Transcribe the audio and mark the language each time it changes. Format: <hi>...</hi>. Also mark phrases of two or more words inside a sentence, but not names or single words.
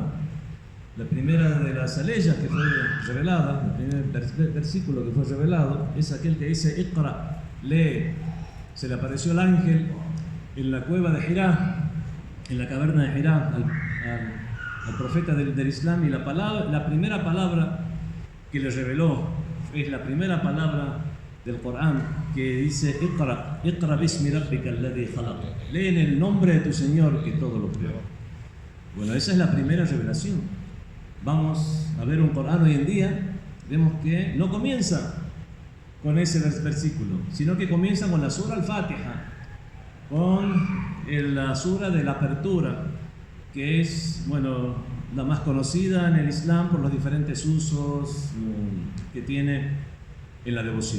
<es>La primera de las aleyas que fue revelada, el primer versículo que fue revelado, es aquel que dice: Iqra, lee. Se le apareció el ángel en la cueva de Hirá, en la caverna de Hirá, al profeta del Islam, y la primera palabra que le reveló es la primera palabra del Corán que dice:</es> <ar>اقرأ اقرأ باسم ربك الذي خلق.</ar> <es>Lee en el nombre de tu Señor que todo lo creó. Bueno, esa es la primera revelación. Vamos a ver un Corán hoy en día, vemos que no comienza con ese versículo, sino que comienza con la sura al-Fatiha, con la sura de la apertura, que es, bueno, la más conocida en el Islam por los diferentes usos que tiene en la devoción.</es>